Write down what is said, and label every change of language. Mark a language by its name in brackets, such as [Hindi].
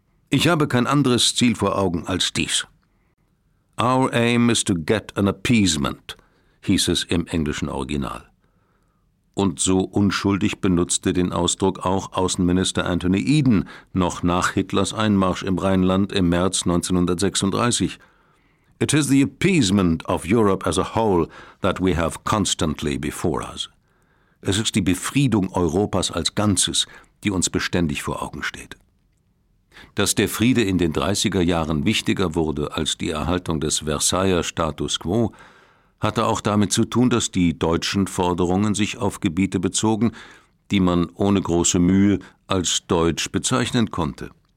[German] Ich habe kein anderes Ziel vor Augen als dies. [English] Our aim is to get an appeasement, [German] hieß es im englischen Original. Und so unschuldig benutzte den Ausdruck auch Außenminister Anthony Eden noch nach Hitlers Einmarsch im Rheinland im März 1936. [English] It is the appeasement of Europe as a whole that we have constantly before us. [German] Es ist die Befriedung Europas als Ganzes, die uns beständig vor Augen steht. Dass der Friede in den 30er Jahren wichtiger wurde als die Erhaltung des Versailler Status quo, hatte auch damit zu tun, dass die deutschen Forderungen sich auf Gebiete bezogen, die man ohne große Mühe als deutsch bezeichnen konnte.